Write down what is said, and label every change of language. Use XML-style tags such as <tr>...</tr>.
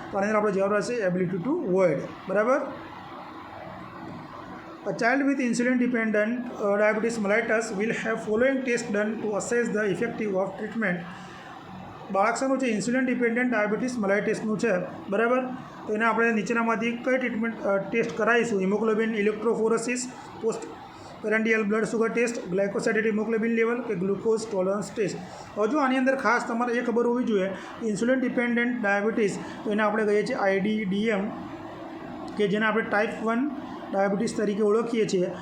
<gu>તો આની અંદર આપણો જવાબ રહેશે</gu> <en>ability to avoid,</en> <gu>બરાબર.</gu> <en>A child with insulin-dependent diabetes mellitus will have following tests done to assess the effective of treatment.</en> <gu>બાળક શાનું છે? ઇન્સ્યુલિન ડિપેન્ડન્ટ ડાયાબિટીસ મેલાઇટિસનું છે, બરાબર. તો એને આપણે નીચેનામાંથી કઈ treatment test કરાવીશું?</gu> <en>Haemoglobin electrophoresis, postprandial blood sugar test, glycosylated haemoglobin level, કે glucose tolerance test.</en> <gu>હજુ આની અંદર ખાસ તમારે એ ખબર હોવી જોઈએ, ઇન્સ્યુલિન ડિપેન્ડન્ટ ડાયાબિટીસ, તો એને આપણે કહીએ છીએ IDDM, કે જેને આપણે ટાઈપ 1 ડાયાબિટીસ તરીકે ઓળખીએ છીએ.</gu>